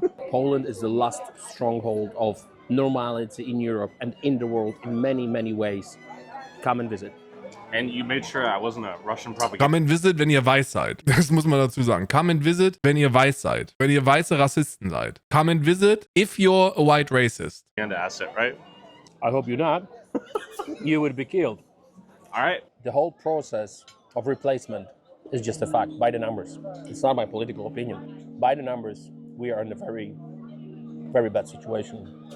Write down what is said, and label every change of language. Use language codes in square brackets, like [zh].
[en] Poland is the last stronghold of normality in Europe and in the world in many, many ways. Come and visit. And you made sure I wasn't a Russian propaganda. Come and visit, [de] wenn ihr weiß seid. Das muss man dazu sagen. Come and visit, wenn ihr weiß seid. Wenn ihr weiße Rassisten seid. [en] Come and visit if you're a white racist. Asset, right? I hope you're not. You would be killed. All right. The whole process of replacement is just a fact, by the numbers. It's not my political opinion. By the numbers, we are in a very, very bad situation.